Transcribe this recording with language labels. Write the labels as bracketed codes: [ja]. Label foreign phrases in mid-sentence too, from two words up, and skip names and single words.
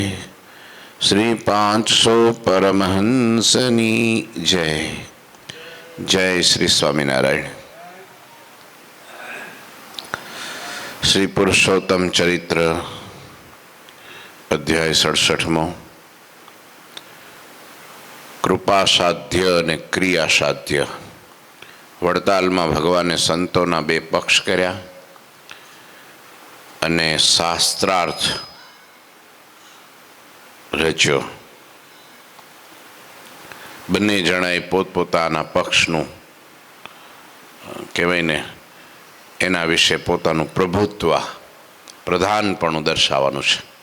[gu] શ્રી 500 પરમહંસની જય। जय श्री स्वामीनारायण। श्री पुरुषोत्तम चरित्र अध्याय 67 कृपा साध्य અને ક્રિયા સાધ્ય। વડતાલમાં ભગવાને સંતોના બે પક્ષ કર્યા અને શાસ્ત્રાર્થ રચ્યો। બંને જણાએ પોતપોતાના પક્ષનું કહેવાય ને એના વિશે પોતાનું પ્રભુત્વ પ્રધાનપણું દર્શાવવાનું છે।